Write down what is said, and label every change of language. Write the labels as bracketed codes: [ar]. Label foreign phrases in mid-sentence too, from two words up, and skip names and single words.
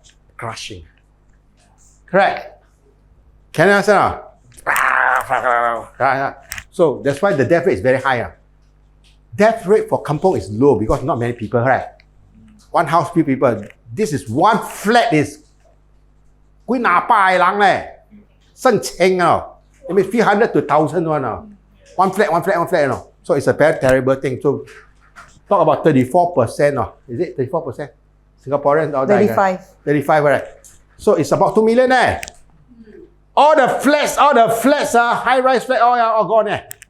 [en] Crushing. Correct. Can you understand? So that's why the death rate is very high. Death rate for kampong is low because not many people, right? One house, few people. This is one flat is [yue] 幾廿百人咧，生清 [en] it means 300 to 1,000 one flat. So it's a very terrible thing. So talk about 34%. Is it 34%? Singaporeans all die. 35, right? So it's about 2 million. All the flats, high-rise flats, all gone.